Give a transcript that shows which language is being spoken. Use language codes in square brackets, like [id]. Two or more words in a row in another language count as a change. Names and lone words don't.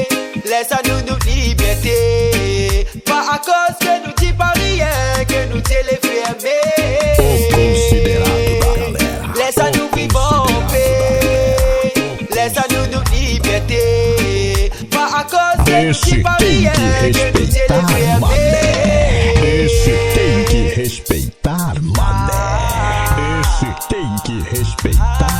[fr] Laisse à nous notre liberté. Pas à cause que nous dit pas rien, que nous dit les fermer. Laisse à nous vivre en paix. Laisse à nous notre liberté. Pas à cause que nous dit pas rien, que nous dit les fermer. [pt] Esse tem que respeitar, mané. Esse tem que respeitar.